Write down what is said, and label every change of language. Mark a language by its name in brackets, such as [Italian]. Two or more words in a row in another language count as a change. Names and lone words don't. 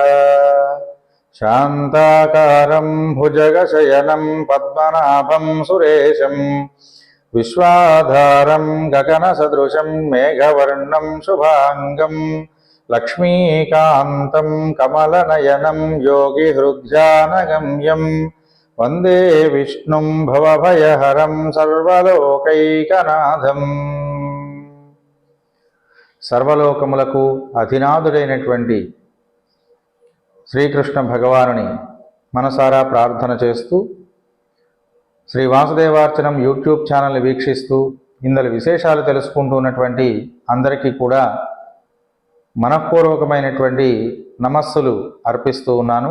[Sanskrit] शान्ताकारं भुजगशयनं पद्मनाभं सुरेशं विश्वाधारं गगनसदृशं मेघवर्णं शुभांगं लक्ष्मीकान्तं कमलनयनं योगिहृद्यानगम्यं वंदे विष्णुं भवभयहरं सर्वलोकैकनाथं। [Telugu] सर्वलोकमुలకు అధినాథుడైనటువంటి శ్రీకృష్ణ భగవానుని మనసారా ప్రార్థన చేస్తూ శ్రీ వాసుదేవార్చనం యూట్యూబ్ ఛానల్ని వీక్షిస్తూ ఇందలి విశేషాలు తెలుసుకుంటూ ఉన్నటువంటి అందరికీ కూడా మనఃపూర్వకమైనటువంటి నమస్సులు అర్పిస్తూ ఉన్నాను.